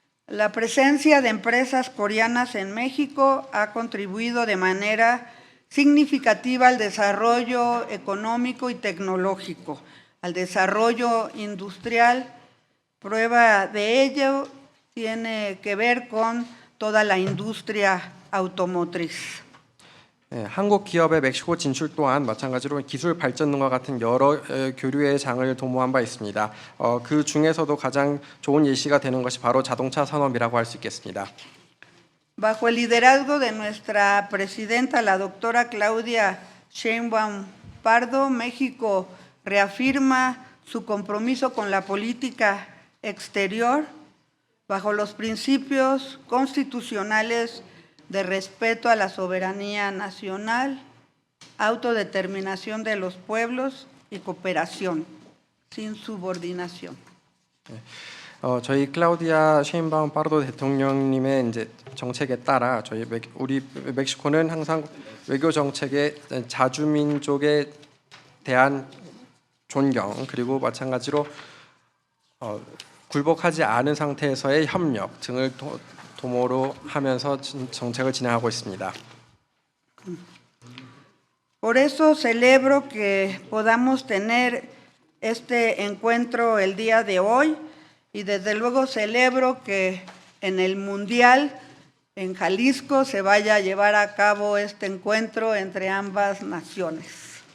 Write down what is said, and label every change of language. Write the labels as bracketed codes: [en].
[es] La presencia de empresas coreanas en México ha contribuido de manera significativa al desarrollo económico y tecnológico, al desarrollo industrial. Prueba de ello tiene que ver con toda la industria automotriz. [ko] 한국 기업의 멕시코 진출 또한 마찬가지로 기술 발전 등과 같은 여러 교류의 장을 도모한 바 있습니다. 그 중에서도 가장 좋은 예시가 되는 것이 바로 자동차 산업이라고 할 수 있겠습니다. [es] Bajo el liderazgo de nuestra presidenta, la doctora Claudia Sheinbaum Pardo, México reafirma su compromiso con la política exterior bajo los principios constitucionales de respeto a la soberanía nacional, autodeterminación de los pueblos y cooperación, sin subordinación. [ko] 저희 클라우디아 셰인바움 파르도 대통령님의 이제 정책에 따라 우리 멕시코는 항상 외교 정책의 자주민족에 대한 존경 그리고 마찬가지로 굴복하지 않은 상태에서의 협력 등을 도모로 하면서 정책을 진행하고 있습니다. [es] Por eso celebro que podamos tener este encuentro el día de hoy y desde luego celebro que en el Mundial en Jalisco se vaya a llevar a cabo este encuentro entre ambas naciones.